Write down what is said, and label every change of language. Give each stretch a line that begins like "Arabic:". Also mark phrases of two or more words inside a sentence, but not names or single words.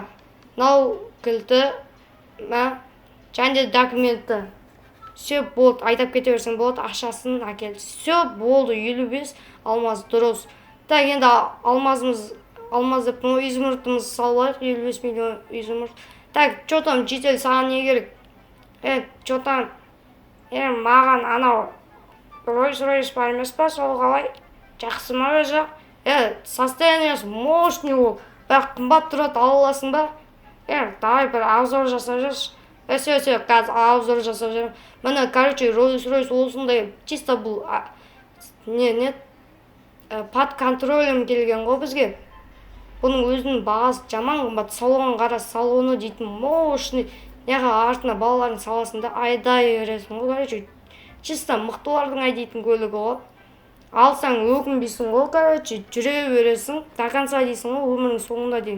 Kazakh: Нау кілті, және де документі. Все, болды, айдап кете берсің болады, ақшасын әкел. Все, болды, 55 алмаз дұрыс. Так, енді алмаз деп изумрудымыз салайық, 55 миллион изумруд. Так, что-то жетел саған не керек? Что-то маған анау Rolls-Royce бар емес па, сол қалай? Жақсы ма өзі? Состояниясы мощный ол. Бірақ қымбат тұрады, ала аласың ба? Давай бір обзор жасап жүрші. Все, қазір обзор жасап жүрмін. Міне, Rolls-Royce осындай чисто бұл
Russian: под контролем
Kazakh: келген ғой бізге. Бұның өзінің бағасы жаман қымбат. Салонға қара, салоны дейтін мощный неға артына балалардың саласында айдай бересің ғой. Короче, чисто мықтылардың айдайтын көлігі ғой. Алсаң өкінбейсің ғой, короче, жүре бересің,
Russian: до конца
Kazakh: дейсің ғой, өмірің соңында дейін.